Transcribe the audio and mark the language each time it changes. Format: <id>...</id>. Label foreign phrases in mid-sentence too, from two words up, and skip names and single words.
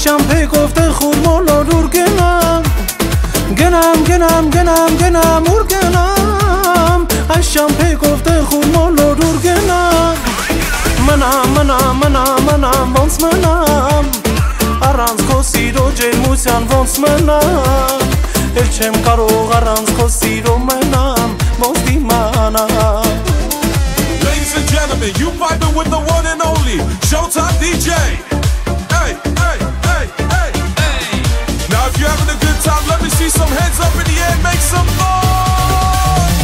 <hy>ճամփեքով տխուր մոլոր ուր գնամ։ Գնամ, գնամ, գնամ, գնամ, ուր գնամ, այս ճամփեքով տխուր մոլոր ուր գնամ։ Մնամ, մնամ, մնամ, մնամ, ոնց մնամ, առանց քո սիրո ջերմության ոնց մնամ, էլ չեմ կարող առանց քո սիրո մնամ, ոնց դիմանամ։</hy> <en>Ladies and gentlemen, you vibing with the one and only Showtime DJ. Hey, hey, hey, hey, hey. Now if you're having a good time, let me see some hands up in the air, make some noise.</en>